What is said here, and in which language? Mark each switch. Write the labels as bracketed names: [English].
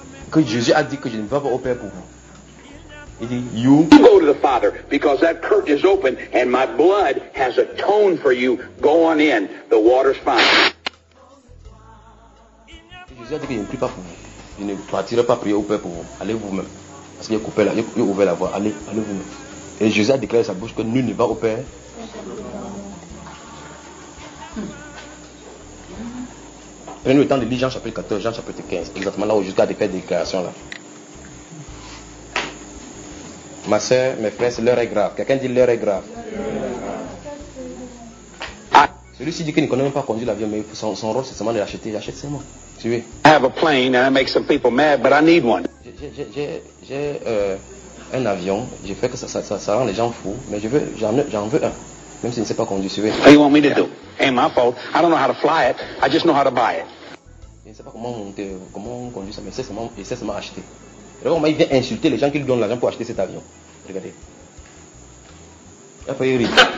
[French] Que Jésus a dit que je ne vais pas au Père pour vous. Il dit, [English] you. You go to the Father because that curtain is open and my blood has atoned for you. Go on in. The water's fine. [French] Jésus a dit que je ne prie pas pour vous. Je ne partirai pas prier au Père pour vous. Allez vous-même. Parce qu'il a coupé là, il a ouvert la voie. Allez vous-même. Et Jésus a déclaré sa bouche que nul ne va au Père. Prenez le temps de lire Jean chapitre 14, Jean chapitre 15. Exactement là où Jésus a fait des déclarations là. Ma soeur, mes frères, l'heure est grave. Quelqu'un dit l'heure est grave. Celui-ci dit qu'il ne connaît même pas conduire l'avion, mais son rôle c'est seulement de l'acheter. J'achète seulement. Tu veux? [English] I have a plane and I make some people mad, but I need one. [French] J'ai un avion. Je fais que ça rend les gens fous, mais j'en veux un, même si je ne sais pas conduire. Tu veux? [English] What do you want me to do? Ain't my fault. I don't know how to fly it. I just know how to buy it. [French] Je ne sais pas comment monter, comment conduire ça, mais c'est seulement acheter. Et vraiment, il vient insulter les gens qui lui donnent l'argent pour acheter cet avion. Regardez. Après, il rit.